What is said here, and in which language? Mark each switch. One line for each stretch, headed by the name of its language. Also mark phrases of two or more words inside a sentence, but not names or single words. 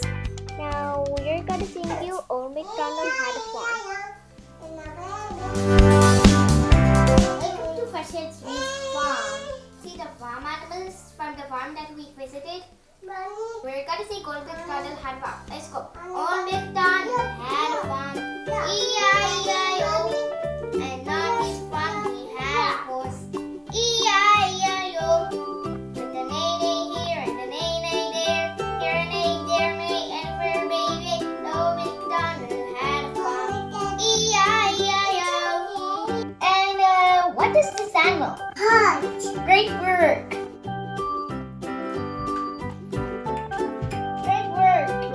English: Now we're gonna sing you Old McDonald Had a Farm. Welcome to Varshika's farm. See the farm animals from the farm that we visited? We're gonna sing Old McDonald Had a Farm. Let's go. Old McDonald had a farm. E-I-E-I-O. And on his farm he had a horse. E-I-E-I-O. With the neigh-neigh here and the neigh-neigh there. Here a neigh, there a neigh, and for a baby, Old McDonald had a farm. E-I-E-I-O. And what is this animal? Hunt. Great work. Great work.